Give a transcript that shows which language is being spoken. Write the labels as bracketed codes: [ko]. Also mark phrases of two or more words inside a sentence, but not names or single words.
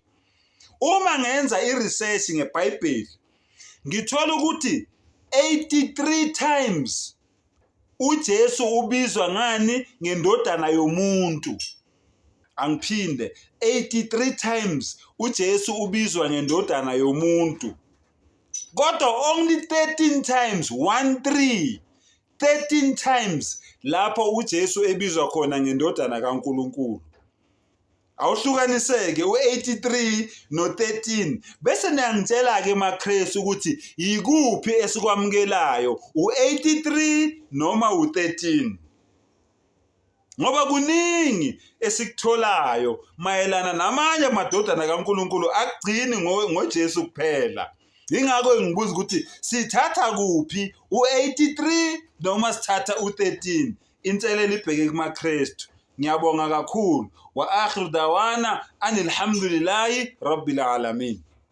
[zu] Uma ngenza iresearch ngeBhayibheli ngithola ukuthi 83 times uJesu ubizwa ngani ngendodana yomuntu. Angiphinde 83 times uJesu ubizwa ngendodana yomuntu. Kodwa [en] only 13 times 13 times [zu] lapho uJesu ebizwa khona ngendodana kaNkulunkulu. Awuhlukaniseke u83 no13 bese niyangitshela ke maKristu ukuthi yikuphi esikwamukelayo u83 noma u13. Ngoba kuningi esikutholayo mayelana namanye amadodana kaNkulunkulu agcini ngoJesu kuphela. Ingakho ngibuza ukuthi sithatha kuphi u83 noma sithatha u13. Inselelo ibheke kumaKristu. Ngiyabonga kakhulu [ar] وآخر دعوانا أن الحمد لله رب العالمين.